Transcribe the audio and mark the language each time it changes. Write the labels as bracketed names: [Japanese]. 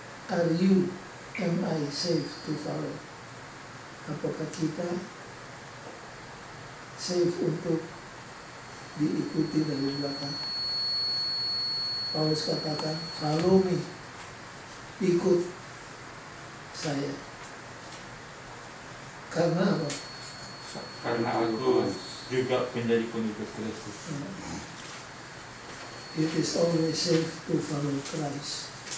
[English] Are you, am I safe to follow? [Indonesian] Apakah kita safe untuk diikuti dari belakang? Paulus katakan, [English] follow me, [Indonesian] ikut saya. Karena apa? Karena aku juga menjadi pengikut Kristus. [English] It is always safe to follow Christ.